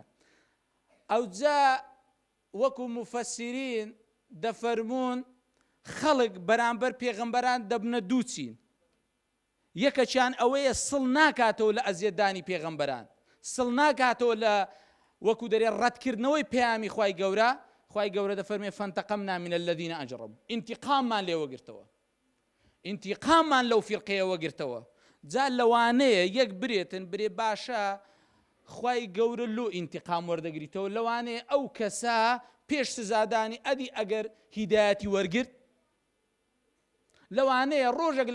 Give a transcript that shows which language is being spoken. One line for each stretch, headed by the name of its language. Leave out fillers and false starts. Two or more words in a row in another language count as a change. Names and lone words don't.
Central Kurdish: ئەوجا وەکو مفەسیرین دەفەرمون خەڵک بەرامبەر پێغەمبەران دەبنە دوو چین. یەکەچیان ئەوەیە سڵ ناکاتەوە لە ئەزیەتدانی پێغەمبەران، سڵ ناکاتەوە لە وەکو دەرێ ڕەتکردنەوەی پەیامی خوای گەورە دەفەرمێ
Arabic: فانتەقەمنا من الذين أجرموا
Central Kurdish: انتقاممان لێوەگرتەوە انتقاممان لەو فیرقەیەوە گرتەوە جا لەوانەیە یەک برێ باشە خوای گەورە لۆ انتقام وەردەگریتەوە لەوانەیە ئەو کەسا پێش سزادانی ئەدی ئەگەر هیدایەتی وەرگرت لەوانەیە ڕۆژێک